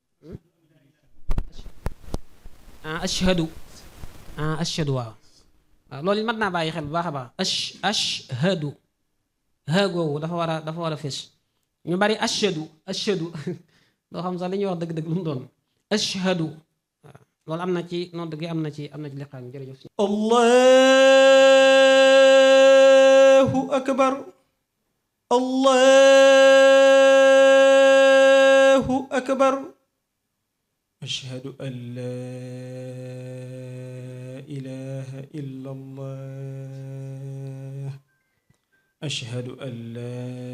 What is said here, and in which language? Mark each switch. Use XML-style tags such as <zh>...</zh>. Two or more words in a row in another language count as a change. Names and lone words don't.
<wo>ashhadu waaw loolu it mat naa bàyyi xel bu baax a baax ashhadu googu dafa war a fes ñu bari ashhadu doo xam sax li ñuy wax dëgg-dëgg lu mu doon ashhadu waaw loolu am na ci nodd gi am na ci liqaam jërëjëf</wo> <ar>Allah أكبر الله أكبر أشهد أن لا إله إلا الله أشهد أن لا</ar>